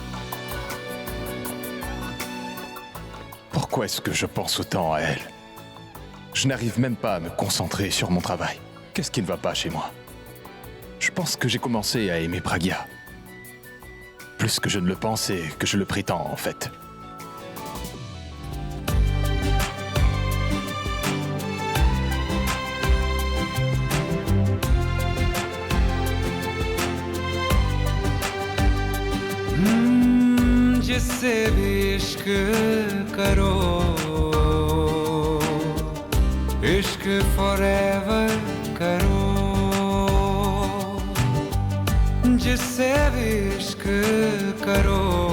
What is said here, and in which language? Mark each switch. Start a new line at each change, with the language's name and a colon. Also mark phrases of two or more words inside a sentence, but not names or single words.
French: Pourquoi est-ce que je pense autant à elle? Je n'arrive même pas à me concentrer sur mon travail. Qu'est-ce qui ne va pas chez moi? Je pense que j'ai commencé à aimer Pragya. Plus que je ne le pensais, que je le prétends en fait.
Hindi: जिससे भी इश्क करो इश्क फॉरएवर करो जिससे भी इश्क करो